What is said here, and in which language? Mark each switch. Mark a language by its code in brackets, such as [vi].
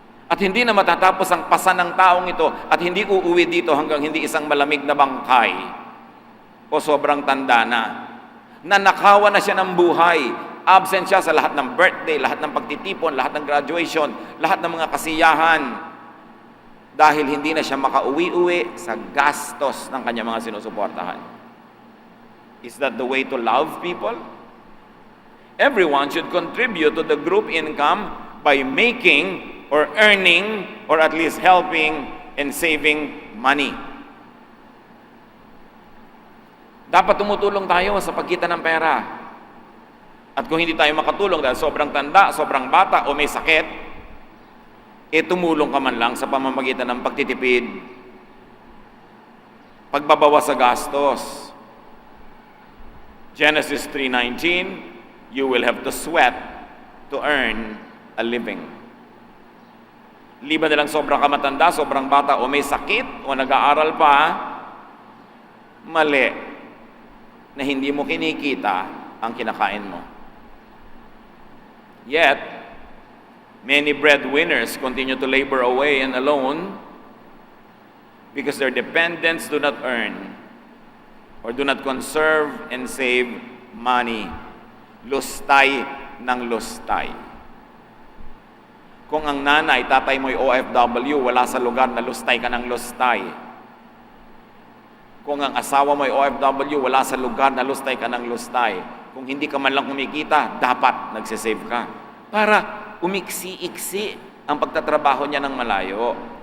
[tl] At hindi na matatapos ang pasan ng taong ito at hindi uuwi dito hanggang hindi isang malamig na bangkay o sobrang tanda na. Nanakawan na siya ng buhay. Absent siya sa lahat ng birthday, lahat ng pagtitipon, lahat ng graduation, lahat ng mga kasiyahan. Dahil hindi na siya makauwi-uwi sa gastos ng kanyang mga sinusuportahan. [en] Is that the way to love people? Everyone should contribute to the group income by making or earning or at least helping and saving money. [tl] Dapat tumutulong tayo sa pagkita ng pera. At kung hindi tayo makatulong dahil sobrang tanda, sobrang bata o may sakit, tumulong ka man lang sa pamamagitan ng pagtitipid, pagbabawas sa gastos. [en] Genesis 3:19, you will have to sweat to earn a living. [tl] Liban na lang sobrang kamatanda, sobrang bata o may sakit o nag-aaral pa, mali na hindi mo kinikita ang kinakain mo. [en] Yet, many breadwinners continue to labor away and alone because their dependents do not earn or do not conserve and save money. [tl] Lustay ng lustay. Kung ang nanay, tatay mo'y OFW, wala sa lugar na lustay ka ng lustay. Kung ang asawa mo'y OFW, wala sa lugar na lustay ka ng lustay. Kung hindi ka man lang kumikita, dapat nagsisave ka. Para umiksi-iksi ang pagtatrabaho niya ng malayo.